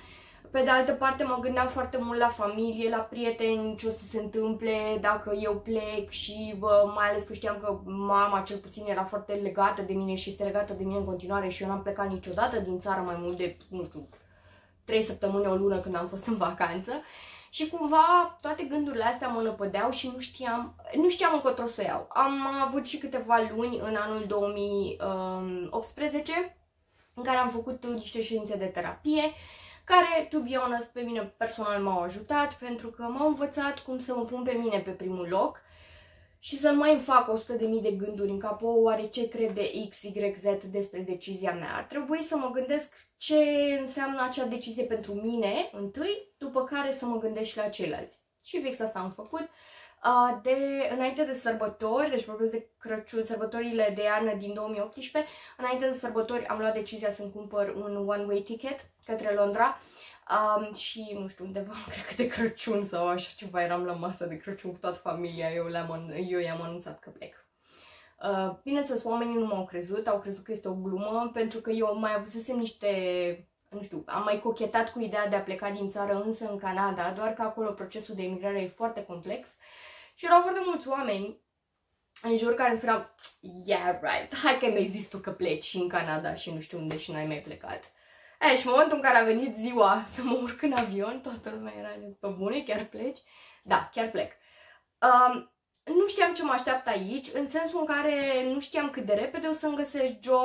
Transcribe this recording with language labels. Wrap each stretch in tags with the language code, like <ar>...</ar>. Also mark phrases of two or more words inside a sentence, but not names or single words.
<ro>Pe de altă parte mă gândeam foarte mult la familie, la prieteni, ce o să se întâmple dacă eu plec și mai ales că știam că mama cel puțin era foarte legată de mine și este legată de mine în continuare și eu n-am plecat niciodată din țară mai mult de, nu știu, 3 săptămâni, o lună când am fost în vacanță. Și cumva toate gândurile astea mă năpădeau și nu știam încotro să o iau. Am avut și câteva luni în anul 2018 în care am făcut niște ședințe de terapie, care,</ro> <en>to be honest,</en> <ro>pe mine personal m-au ajutat pentru că m-au învățat cum să mă pun pe mine pe primul loc și să nu mai îmi fac 100.000 de gânduri în cap, oare ce crede X, Y, Z despre decizia mea. Ar trebui să mă gândesc ce înseamnă acea decizie pentru mine întâi, după care să mă gândesc și la ceilalți. Și fix asta am făcut. Înainte de sărbători, deci vorbesc de Crăciun, sărbătorile de iarnă din 2018, înainte de sărbători am luat decizia să-mi cumpăr un</ro> <en>one-way ticket</en> <ro>către Londra și nu știu, undeva, cred că de Crăciun sau așa ceva, eram la masă de Crăciun cu toată familia, eu i-am anunțat că plec. Bineînțeles, oamenii nu m-au crezut, au crezut că este o glumă, pentru că eu mai avusesem niște, nu știu, am mai cochetat cu ideea de a pleca din țară, însă în Canada, doar că acolo procesul de emigrare e foarte complex și erau foarte mulți oameni în jur care spuneau,</ro> <en>yeah, right,</en> <ro>hai că mi-ai zis tu că pleci în Canada și nu știu unde și n-ai mai plecat. Și în momentul în care a venit ziua să mă urc în avion, toată lumea era pe bune, chiar pleci? Da, chiar plec. Nu știam ce mă așteaptă aici, în sensul în care nu știam cât de repede o să-mi găsesc job.</ro>